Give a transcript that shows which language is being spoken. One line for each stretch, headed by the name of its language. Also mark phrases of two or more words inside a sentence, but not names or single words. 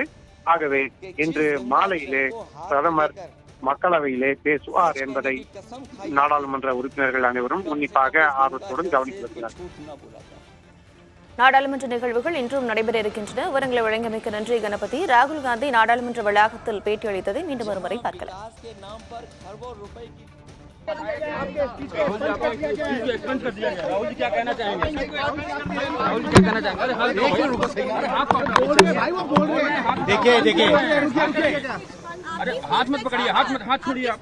Tamil: ஆகவே இன்று மாலையிலே பிரதமர் மக்களவையிலே பேசுவார் என்பதை நாடாளுமன்ற உறுப்பினர்கள் அனைவரும் உன்னிப்பாக ஆர்வத்துடன் கவனித்து வருகிறார்கள். நாடாளுமன்ற நிகழ்வுகள் இன்றும் நடைபெற இருக்கின்றன. விவரங்களை வழங்கியமைக்கு நன்றி கணபதி. ராகுல் காந்தி நாடாளுமன்ற வளாகத்தில் பேட்டி அளித்ததை மீண்டும் ஒருமுறை பார்க்கலாம்.
Hindi: देखिए देखिए अरे हाथ मत पकड़िए, हाथ छोड़िए आप।